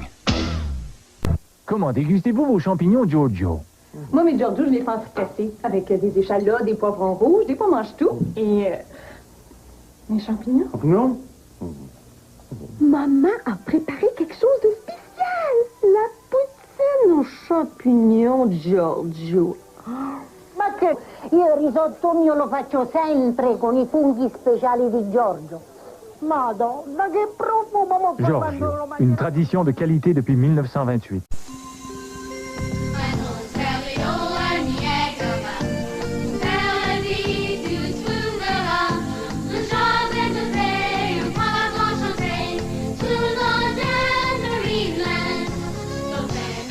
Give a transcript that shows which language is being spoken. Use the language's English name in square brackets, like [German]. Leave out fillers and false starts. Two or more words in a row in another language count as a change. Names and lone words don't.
[French] Comment dégustez-vous vos champignons Giorgio? Moi, mes Giorgio, je les fais en fricassé avec des échalotes, des poivrons rouges, des fois mange tout. Et mes champignons. Non? Maman a préparé quelque chose de spécial. La poutine aux champignons Giorgio. [Italian] Ma che io il risotto mio lo faccio sempre con i funghi speciali di Giorgio. Madonna, che profumo! Giorgio, [French] une tradition de qualité depuis 1928. [Italian] Si